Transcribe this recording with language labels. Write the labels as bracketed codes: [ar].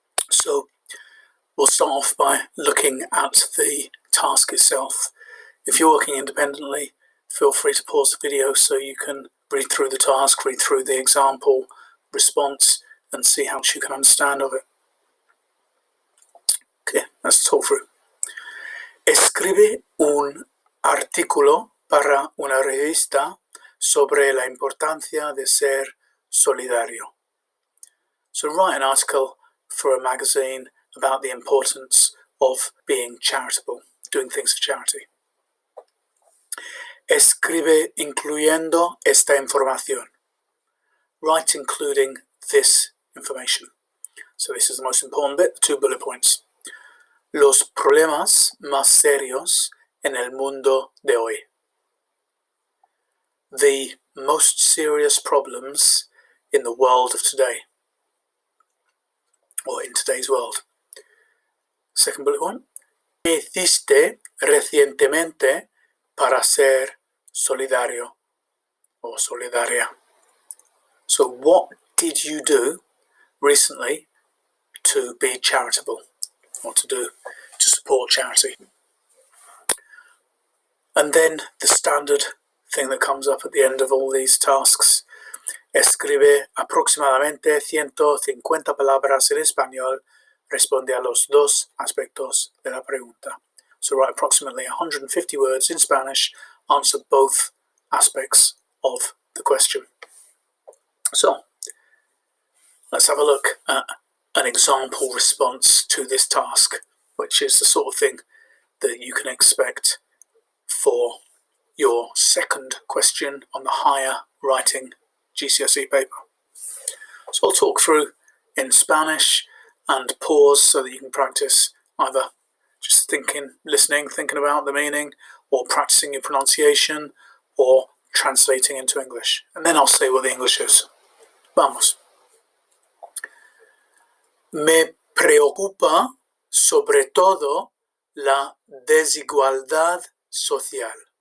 [en] So we'll start off by looking at the task itself. If you're working independently, feel free to pause the video so you can read through the task, read through the example response and see how much you can understand of it. Okay, let's talk through. [es] Escribe un artículo para una revista sobre la importancia de ser solidario. [en] So write an article for a magazine about the importance of being charitable, doing things for charity. [es] Escribe incluyendo esta información. [en] Write including this information. So this is the most important bit, the 2 bullet points. [es] Los problemas más serios en el mundo de hoy. [en] The most serious problems in the world of today, or in today's world. Second bullet point. [es] ¿Qué hiciste recientemente para ser solidario or solidaria? [en] So what did you do recently to be charitable or to support charity? And then the standard thing that comes up at the end of all these tasks. [es] Escribe aproximadamente 150 palabras en español. Responde a los 2 aspectos de la pregunta. [en] So write approximately 150 words in Spanish. Answer both aspects of the question. So let's have a look at an example response to this task, which is the sort of thing that you can expect for your second question on the higher writing GCSE paper. So I'll talk through in Spanish and pause so that you can practice either just listening, thinking about the meaning, or practicing your pronunciation, or translating into English. And then I'll say what the English is. [es] Vamos. Me preocupa sobre todo la desigualdad social.